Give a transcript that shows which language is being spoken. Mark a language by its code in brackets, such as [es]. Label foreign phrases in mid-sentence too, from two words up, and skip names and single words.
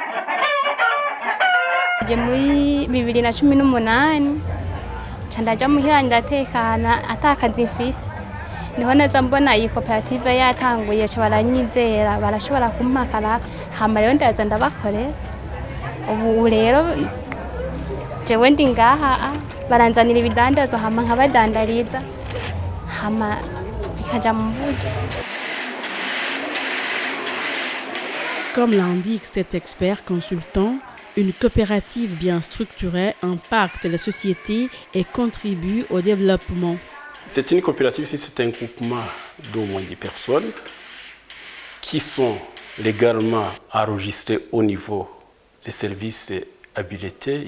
[rn] Muri 2018 candaja muhira ndatekana atakazi mfise niho neza mbona iyi koperative yatanguye baranyizera barashobora kumpakara hama rero ndaza ndabakorera ubu rero jewe ndi ngaha baranzanira ibidandazwa hama nkabadandariza hama bikaja mu buryo. [fr] Comme l'indique cet expert consultant, une coopérative bien structurée impacte la société et contribue au développement. C'est une coopérative, c'est un groupement d'au moins 10 personnes qui sont légalement enregistrées au niveau des services habilités.